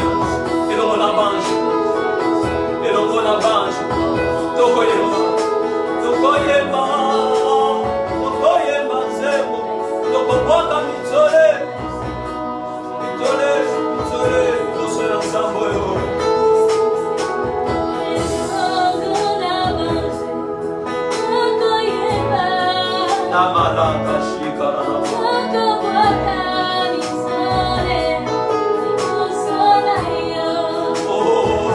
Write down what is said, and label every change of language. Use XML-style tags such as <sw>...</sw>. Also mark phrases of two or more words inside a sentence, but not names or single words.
<fr>Et l'on avance. Et l'on avance.</fr> <ln>Tokoyema. Tokoyema. Tokoyema zemo. Tokobwaka mitole. Mitole. Mitole. Tosoya samboyo. Namalaka shikara. Oh.</ln>